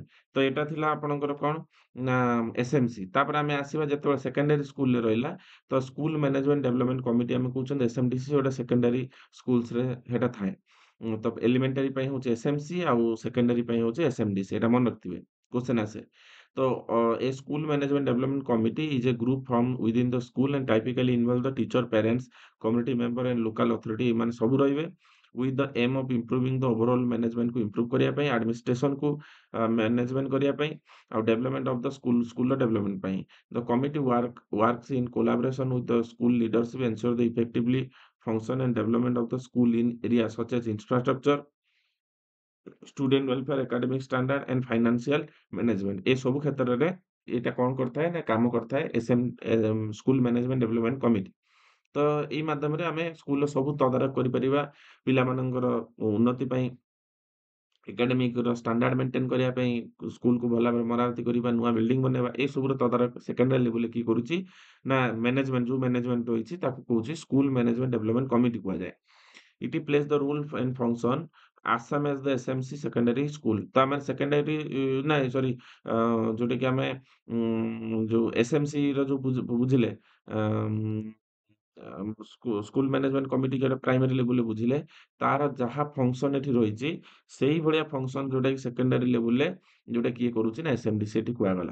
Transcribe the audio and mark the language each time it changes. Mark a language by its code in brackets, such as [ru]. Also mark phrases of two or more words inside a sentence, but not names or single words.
[or] ତ ଏଇଟା ଥିଲା ଆପଣଙ୍କର କଣ ନା ଏସ୍ଏମ୍ସି। ତାପରେ ଆମେ ଆସିବା ଯେତେବେଳେ ସେକେଣ୍ଡାରୀ ସ୍କୁଲରେ ରହିଲା ତ [en] school management development committee [or] ଆମେ କହୁଛନ୍ତି ଏସ୍ଏମଡିସି ଗୋଟେ [en] secondary schoolsରେ [or] ସେଟା ଥାଏ। ତ ଏଲିମେଣ୍ଟାରୀ ପାଇଁ ହଉଛି ଏସ୍ଏମସି ଆଉ ସେକେଣ୍ଡାରୀ ପାଇଁ ହଉଛି ଏସ୍ଏମଡିସି ଏଟା ମନେ ରଖିଥିବେ କ୍ୱେଶ୍ଚନ ଆସେ। [en] ତ a school management development committee is a group formed within the school and typically involve the teacher, parents, community member and local authority [or] ଏମାନେ ସବୁ ରହିବେ [en] with the aim of improving the overall management କୁ improve [or] କରିବା ପାଇଁ [en] administration କୁ management [or] କରିବା ପାଇଁ ଆଉ [en] development of the school ର development ପାଇଁ। The committee works in collaboration with the school leadership ensure the effectively function and development of the school in areas such as infrastructure, student welfare academic standard and financial management [or] ଏ ସବୁ କ୍ଷେତ୍ରରେ ଏଇଟା କଣ କରିଥାଏ ନା କାମ କରିଥାଏ [en] school management development committee. [or] ତ ଏଇ ମାଧ୍ୟମରେ ଆମେ ସ୍କୁଲର ସବୁ ତଦାରଖ କରିପାରିବା ପିଲାମାନଙ୍କର ଉନ୍ନତି ପାଇଁ [en] academicର standard maintain [or] କରିବା ପାଇଁ ସ୍କୁଲକୁ ଭଲ ଭାବରେ ମରାମତି କରିବା ନୂଆ ବିଲ୍ଡିଂ ବନେଇବା ଏସବୁର ତଦାରଖ [en] secondary levelରେ [or] କିଏ କରୁଛି ନା ମ୍ୟାନେଜମେଣ୍ଟ ଯୋଉ ମ୍ୟାନେଜମେଣ୍ଟ ରହିଛି ତାକୁ କହୁଛି [en] school management development committee [or] କୁହାଯାଏ। [en] It plays the role and function as same as the SMC secondary school। [or] ତ ଆମେ ସେକେଣ୍ଡାରୀ ନାଇଁ ସରି ଯୋଉଟା କି ଆମେ ଯୋଉ ଏସ୍ଏମସି ର ଯୋଉ ବୁଝିଲେ [en] school management committee [or] ଯୋଉଟା [en] primary levelରେ [or] ବୁଝିଲେ ତାର ଯାହା ଫଙ୍କସନ ଏଠି ରହିଛି ସେଇ ଭଳିଆ ଫଙ୍କସନ ଯୋଉଟା କି [en] secondary levelରେ [or] ଯୋଉଟା କିଏ କରୁଛି ନା ଏସ୍ଏମଡି ସେଠି କୁହାଗଲା।